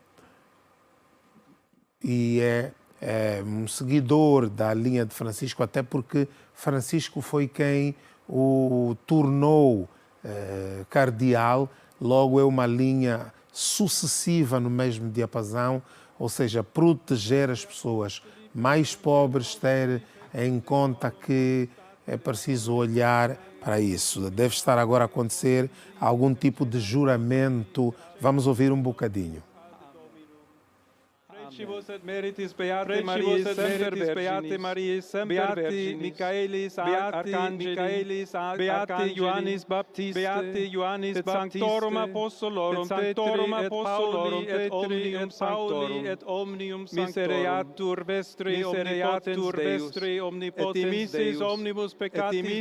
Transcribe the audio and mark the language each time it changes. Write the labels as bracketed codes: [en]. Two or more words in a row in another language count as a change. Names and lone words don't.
[pt] é um seguidor da linha de Francisco, até porque Francisco foi quem o tornou cardeal, logo é uma linha sucessiva no mesmo diapasão, ou seja, proteger as pessoas mais pobres, ter em conta que é preciso olhar para isso. Deve estar agora a acontecer algum tipo de juramento. Vamos ouvir um bocadinho. [la] Preci-vos et meritis Beate Mariae semper Virginis, Michaelis, Archangelis, Beate Ioannis Baptiste, Beate Ioannis Baptiste, Sanctorum Apostolorum, Sanctorum Apostolorum, et Omnium Sanctorum, et Omnium Misereatur Vestri, Omnipotens Deus, omnibus peccatis